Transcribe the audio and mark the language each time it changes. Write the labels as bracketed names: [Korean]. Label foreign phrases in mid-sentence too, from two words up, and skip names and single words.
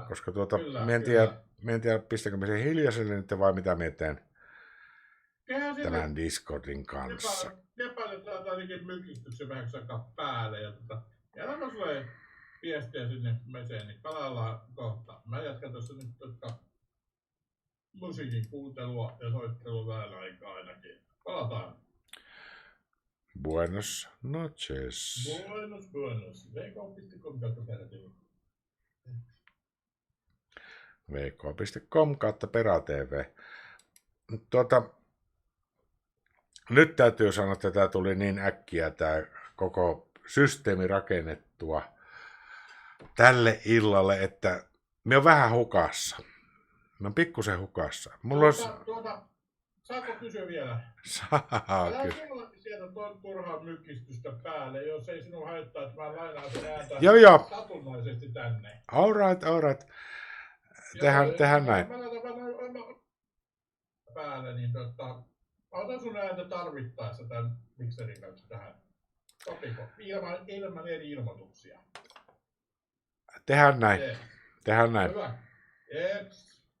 [Finnish] Koska mä en tiedä, pistäkö me sen hiljaiselle nyt vai mitä mä teen tämän Discordin kanssa. Nepaletaan ainakin mykistyksen vähän aikaa päälle. Ja anna sulle viestiä sinne meseen, niin palaillaan kohta. Mä jatkan tuossa nyt musiikin kuuntelua ja soittelua vähän aikaa ainakin. Palataan. [Spanish] Buenos noches. [Finnish] Buenos. vk.com/perätv. vk.com/perätv. Nyt täytyy sanoa, että tämä tuli niin äkkiä tämä koko systeemi rakennettua tälle illalle, että Mä oon vähän hukassa. Mä oon pikkusen hukassa. Mulla olisi... Saako kysyä vielä? Saa Älä kyllä. sulla sieltä turhaa mykistystä päälle, jos ei sinun haittaa, että mä lainaan sen ääntä Joo. satunnaisesti tänne. [English] All right. [Finnish] Tehdään näin. Mä laitan päälle, niin otan sun ääntä tarvittaessa tämän mikserin kanssa tähän. Sopiko? Ilman eri ilmoituksia. Tehdään näin. Hyvä. Yes.